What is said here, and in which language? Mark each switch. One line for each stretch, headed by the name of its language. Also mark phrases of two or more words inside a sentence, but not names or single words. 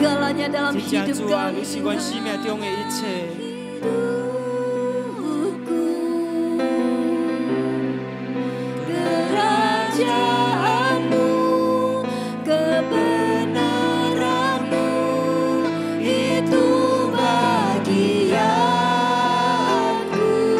Indonesian: segalanya dalam
Min Nan Chinese: 真正
Indonesian: hidup
Min Nan Chinese: 主啊，
Indonesian: kami
Min Nan Chinese: 你是阮生命中的一切。
Indonesian: Kerajaanmu, kebenaranmu, itu bagianku.